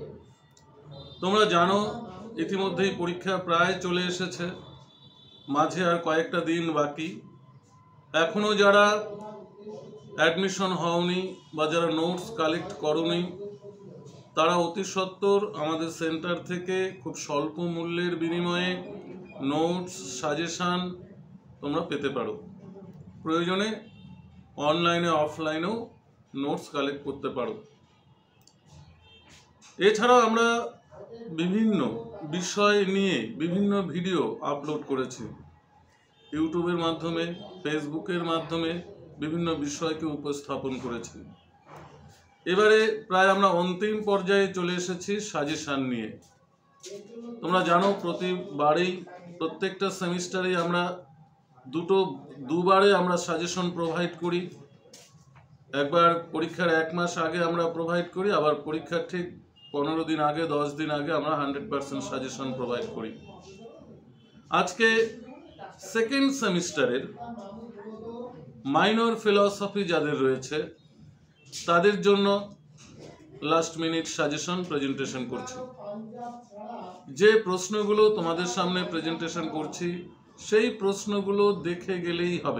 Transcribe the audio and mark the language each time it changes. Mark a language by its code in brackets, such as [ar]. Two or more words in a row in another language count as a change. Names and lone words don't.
[bn] তোমরা জানো ইতিমধ্যেই পরীক্ষা প্রায় চলে এসেছে, মাঝে আর কয়েকটা দিন বাকি। এখনো যারা এডমিশন হওনি বা যারা [en] notes collect [bn] করোনি তারা অতি সত্বর আমাদের সেন্টার থেকে খুব স্বল্প মূল্যের বিনিময়ে [en] notes suggestion [bn] তোমরা পেতে পারো। প্রয়োজনে অনলাইনে অফলাইনেও [en] notes collect [bn] করতে পারো। एछाड़ाও আমরা বিভিন্ন বিষয় নিয়ে বিভিন্ন ভিডিও আপলোড করেছি ইউটিউবের মাধ্যমে, ফেসবুকের মাধ্যমে বিভিন্ন বিষয়কে উপস্থাপন করেছি। এবারে প্রায় আমরা অন্তিম পর্যায়ে চলে এসেছি সাজেশন নিয়ে। তোমরা জানো প্রতিবারেই প্রত্যেকটা সেমিস্টারে আমরা দুবারে আমরা সাজেশন প্রোভাইড করি। একবার পরীক্ষার এক মাস আগে আমরা প্রোভাইড করি, আবার পরীক্ষার ঠিক 15 দিন আগে 10 দিন আগে আমরা 100% সাজেশন প্রোভাইড করি। আজকে [en] second semester minor philosophy [bn] যাদের রয়েছে তাদের জন্য [en] last minute suggestion presentation [bn] করছি। যে প্রশ্নগুলো তোমাদের সামনে প্রেজেন্টেশন করছি সেই প্রশ্নগুলো দেখে গেলেই হবে।